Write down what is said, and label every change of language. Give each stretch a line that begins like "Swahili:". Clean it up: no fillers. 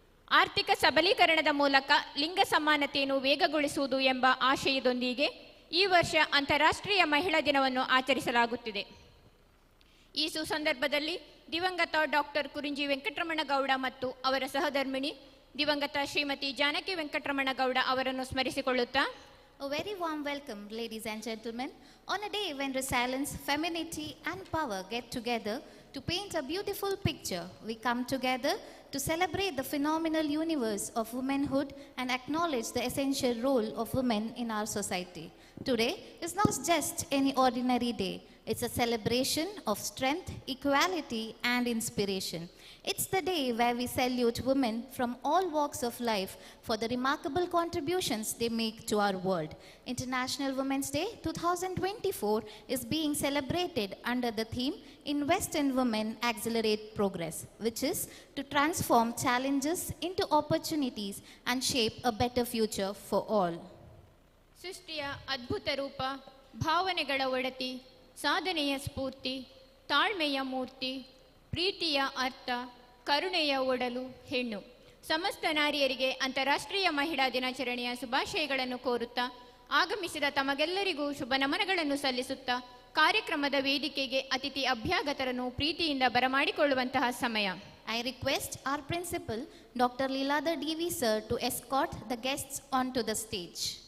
Kannada: ಆರ್ಥಿಕ ಸಬಲೀಕರಣದ ಮೂಲಕ ಲಿಂಗ ಸಮಾನತೆಯನ್ನು ವೇಗಗೊಳಿಸುವುದು ಎಂಬ ಆಶಯದೊಂದಿಗೆ ಈ ವರ್ಷ ಅಂತಾರಾಷ್ಟ್ರೀಯ ಮಹಿಳಾ ದಿನವನ್ನು ಆಚರಿಸಲಾಗುತ್ತಿದೆ. ಈ ಸುಸಂದರ್ಭದಲ್ಲಿ ದಿವಂಗತ ಡಾಕ್ಟರ್ ಕುರುಂಜಿ ವೆಂಕಟರಮಣ ಗೌಡ ಮತ್ತು ಅವರ ಸಹಧರ್ಮಿಣಿ ದಿವಂಗತ ಶ್ರೀಮತಿ ಜಾನಕಿ ವೆಂಕಟರಮಣ ಗೌಡ ಅವರನ್ನು ಸ್ಮರಿಸಿಕೊಳ್ಳುತ್ತಾ,
English: A very warm welcome, ladies and gentlemen, on a day when resilience, femininity and power get together to paint a beautiful picture. We come together to celebrate the phenomenal universe of womanhood and acknowledge the essential role of women in our society. Today is not just any ordinary day. It's a celebration of strength, equality and inspiration. It's the day where we salute women from all walks of life for the remarkable contributions they make to our world. International Women's Day 2024 is being celebrated under the theme Invest in Women, Accelerate Progress, which is to transform challenges into opportunities and shape a better future for all.
Kannada: ಸೃಷ್ಟಿಯ ಅದ್ಭುತ ರೂಪ, ಭಾವನೆಗಳ ಒಡತಿ, ಸಾಧನೆಯ ಸ್ಫೂರ್ತಿ, ತಾಳ್ಮೆಯ ಮೂರ್ತಿ, ಪ್ರೀತಿಯ ಅರ್ಥ, ಕರುಣೆಯ ಒಡಲು ಹೆಣ್ಣು. ಸಮಸ್ತ ನಾರಿಯರಿಗೆ ಅಂತಾರಾಷ್ಟ್ರೀಯ ಮಹಿಳಾ ದಿನಾಚರಣೆಯ ಶುಭಾಶಯಗಳನ್ನು ಕೋರುತ್ತಾ, ಆಗಮಿಸಿದ ತಮಗೆಲ್ಲರಿಗೂ ಶುಭ ನಮನಗಳನ್ನು ಸಲ್ಲಿಸುತ್ತಾ, ಕಾರ್ಯಕ್ರಮದ ವೇದಿಕೆಗೆ ಅತಿಥಿ ಅಭ್ಯಾಗತರನ್ನು ಪ್ರೀತಿಯಿಂದ ಬರಮಾಡಿಕೊಳ್ಳುವಂತಹ ಸಮಯ.
English: I request our principal, Dr. Leeladhar D.V. sir, to escort the guests onto the stage.